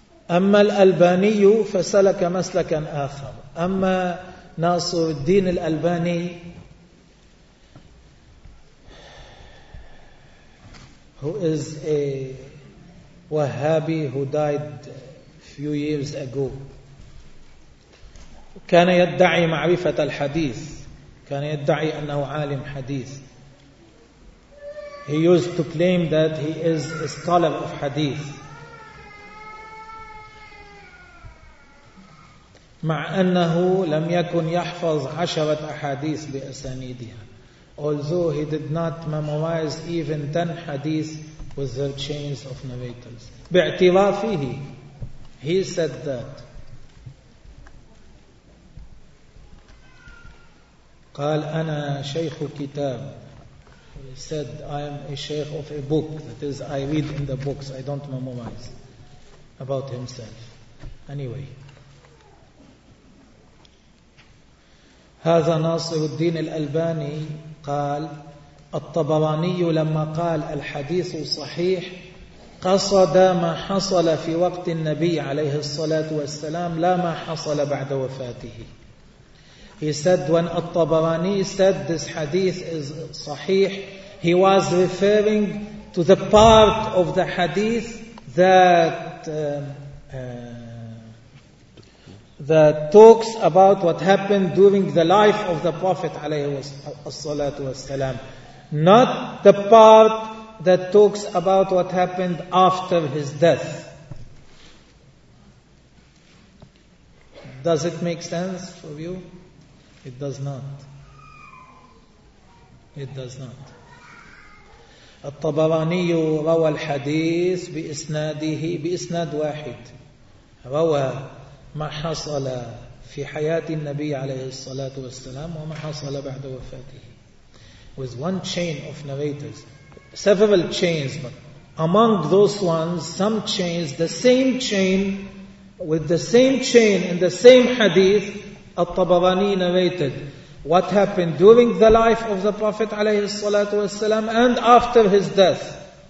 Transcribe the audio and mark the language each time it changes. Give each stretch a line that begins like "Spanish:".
Arabic: أما الألباني فسلك مسلكا آخر.
English: أما ناصر الدين الألباني who is a Wahhabi who died few years ago.
Arabic: كان يدعي معرفة الحديث. كان يدعي أنه عالم حديث.
English: He used to claim that he is a scholar of hadith.
Arabic: مع أنه لم يكن يحفظ عشرة أحاديث بأسانيدها.
English: Although he did not memorize even 10 hadith with their chains of narrators.
Arabic: باعترافه,
English: he said that.
Arabic: قال أنا شيخ كتاب.
English: He said, I am a sheikh of a book. That is, I read in the books. I don't memorize about himself. Anyway.
Arabic: هذا ناصر الدين الألباني قال الطبراني لما قال الحديث صحيح قصد ما حصل في وقت النبي عليه الصلاة والسلام لا ما حصل بعد وفاته.
English: He said when الطبراني said this hadith is صحيح, he was referring to the part of the hadith that talks about what happened during the life of the Prophet
Arabic: عليه الصلاة والسلام,
English: not the part that talks about what happened after his death. Does it make sense for you? It does not. It does not.
Arabic: الطبراني روى الحديث بإسناده بإسناد واحد. روى ما حصل في حياة النبي عليه الصلاة والسلام وما حصل بعد وفاته.
English: With one chain of narrators. Several chains, but among those ones, some chains, the same chain, with the same chain in the same hadith, الطبراني narrated what happened during the life of the Prophet
Arabic: عليه الصلاة والسلام
English: and after his death.